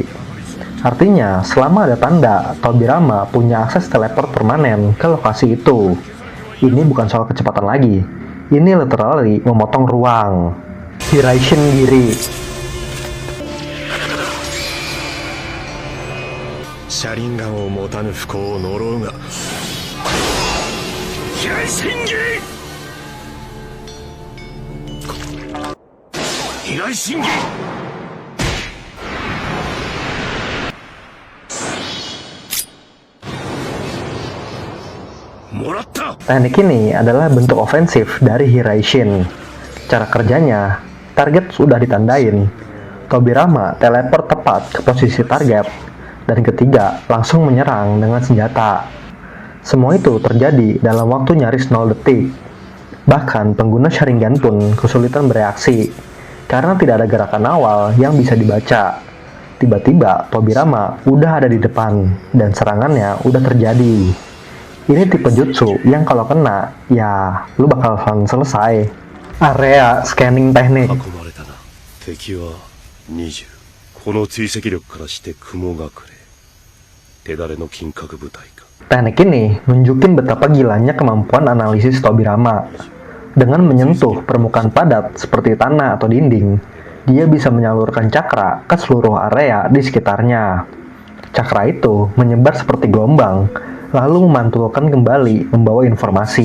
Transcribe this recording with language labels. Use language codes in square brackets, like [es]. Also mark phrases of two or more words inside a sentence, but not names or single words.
[id] Artinya, selama ada tanda, Tobirama punya akses teleport permanen ke lokasi itu. Ini bukan soal kecepatan lagi, ini literally memotong ruang. Hiraishin Giri. [ja] Sharingan を持たぬ不幸を呪うが。飛来神技。飛来神技。もらった。 [id] Teknik ini adalah bentuk ofensif dari Hiraishin. Cara kerjanya, target sudah ditandain. Tobirama teleport tepat ke posisi target, dan ketiga langsung menyerang dengan senjata. Semua itu terjadi dalam waktu nyaris 0 detik. Bahkan pengguna Sharingan pun kesulitan bereaksi karena tidak ada gerakan awal yang bisa dibaca. Tiba-tiba Tobirama udah ada di depan dan serangannya udah terjadi. Ini tipe jutsu yang kalau kena, ya lu bakalan selesai. [en] Area scanning [id] teknik. [ja] 運ばれたな。敵は20。この追跡力からして雲隠れ。手だれの金閣部隊か。 [id] Teknik ini nunjukin betapa gilanya kemampuan analisis Tobirama. Dengan menyentuh permukaan padat seperti tanah atau dinding, dia bisa menyalurkan cakra ke seluruh area di sekitarnya. Cakra itu menyebar seperti gelombang, lalu memantulkan kembali membawa informasi.